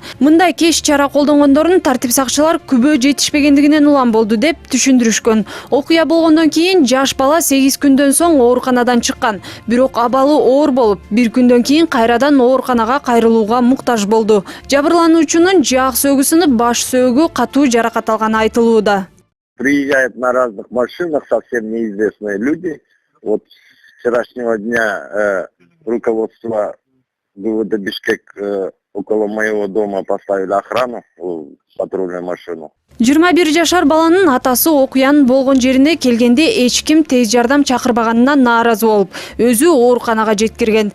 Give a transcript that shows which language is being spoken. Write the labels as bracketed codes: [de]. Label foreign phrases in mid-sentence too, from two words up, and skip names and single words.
[ky] Мындай кеч чара колдонгондорун тартип сакчылар күбө жетишпегендигинен улам болду деп түшүндүрүшкөн. Окуя болгондон кийин жаш бала 8 күндөн соң ооруканадан чыккан. Бирок абалы оор болуп, 1 күндөн кийин кайрадан ооруканага кайрылууга муктаж болду. Жабырлануучунун жаак сөөгү сынып, баш сөөгү катуу жаракат алганы айтылууда. [ru] Приезжают на разных машинах совсем неизвестные люди. Вот с вчерашнего дня руководство города Бишкек около моего дома поставили охрану, патрульную машину. [ky] 21 жашар баланын атасы окуянын болгон жерине келгенде эч ким тез жардам чакырбаганынан нааразы болуп, өзү ооруканага жеткирген.